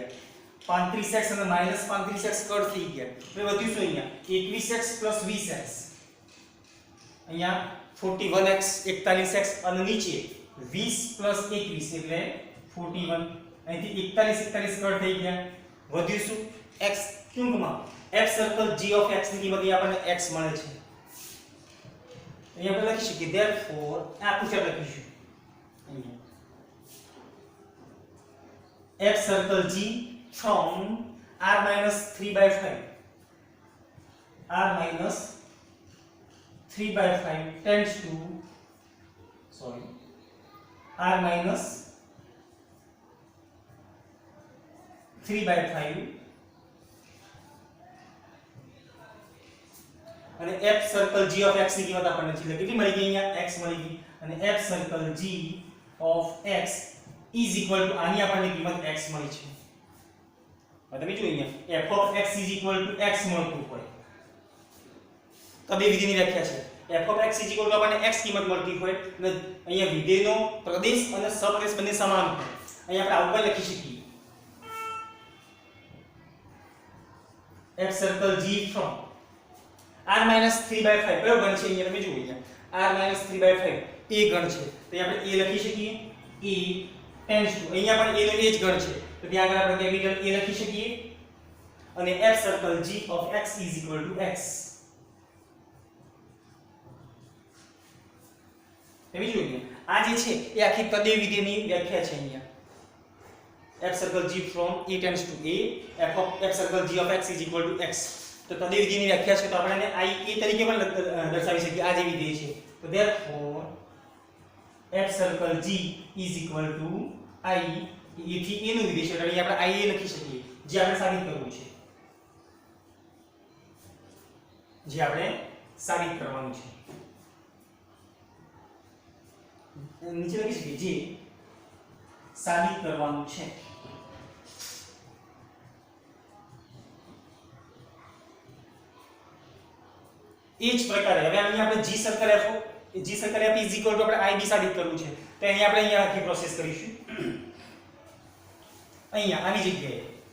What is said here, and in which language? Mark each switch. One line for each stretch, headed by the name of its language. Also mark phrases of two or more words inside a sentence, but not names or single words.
Gujarati: ગયા 35x અને -35x કટ થઈ ગયા હવે વધ્યું શું અહીંયા 21x 20x અહીંયા 41x 41x અને નીચે 20 + 21 એટલે 41 અહીંથી 41 કટ થઈ ગયા વધ્યું શું x ટૂંકમાં
English: f circle g of x
Gujarati: ની કિંમત આપણને x મળે છે અહીંયા આપણે લખી શકીએ therefore આ પૂછે લખીશું અહીંયા
English: f circle g from r minus 3/5 r minus 3/5 tends to r minus 3/5 અને f circle g of x ની
Gujarati: કિંમત આપણને છે કેટલી મળી ગઈ અહીંયા x મળી ગઈ અને
English: f circle g of x is equal to
Gujarati: આની આપણને કિંમત x મળી છે હવે તમે જો અહીંયા
English: f of x is equal to x
Gujarati: મળતું હોય તો બે વિધિની વ્યાખ્યા છે
English: f of x is equal to
Gujarati: આપણને x કિંમત મળતી હોય અને અહીંયા વિધેયનો પ્રદેશ અને સપ્રદેશ બંને સમાન હોય અહીંયા આપણે આવું પણ લખી શકીએ
English: f circle g from r minus 3/5
Gujarati: કયો ગણ છે અહીંયા તમે જુઓ અહીંયા
English: r minus 3/5
Gujarati: એ ગણ છે તો અહીંયા આપણે a લખી શકીએ
English: a tends to
Gujarati: અહીંયા પણ a નો એ જ ગણ છે તો ત્યાં આગળ આપણે કેપિટલ a લખી શકીએ અને
English: f circle g of x is equal to x
Gujarati: તમે જુઓ આ જે છે એ આખી તદેય વિધેયની વ્યાખ્યા છે અહીંયા
English: f circle g from a tends to a f circle g of x is equal to x
Gujarati: તો તદેય વિધેયની વ્યાખ્યા છે તો આપણે આને i a તરીકે પણ દર્શાવી શકીએ આ જે વિધેય છે તો
English: therefore f circle g is equal to i a
Gujarati: થી a નું વિધેય છે એટલે આપણે i a લખી શકીએ જે આપણે સાબિત કરવું છે જે આપણે સાબિત કરવાનું છે નીચે લખી શકીએ જે સાબિત કરવાનું છે એ જ પ્રકારે હવે અહીંયા આપણે
English: g circle f is equal to
Gujarati: આપણે ib સાબિત કરવું છે તો અહીંયા આપણે અહીંયા આખી પ્રોસેસ કરીશું અહીંયા આની જગ્યાએ